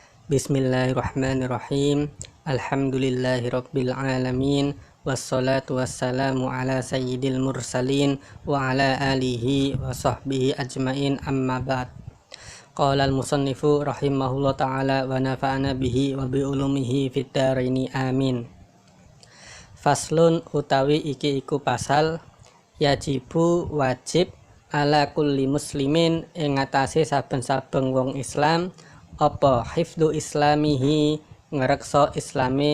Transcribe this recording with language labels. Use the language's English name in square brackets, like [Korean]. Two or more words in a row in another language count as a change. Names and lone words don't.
[Arabic] بسم الله الرحمن الرحيم. الحمد لله رب العالمين. والصلاة والسلام على سيد المرسلين وعلى آله وصحبه أجمعين، أما بعد. قال المصنف رحمه الله تعالى ونفعنا به وبعلومه في الدارين آمين. [Javanese] Faslun utawi iki iku pasal yajibu wajib [Arabic] على كل مسلم [Javanese] ing atase saben-saben wong Islam apa [Arabic] حفظ إسلامه [Javanese] ngreksa islame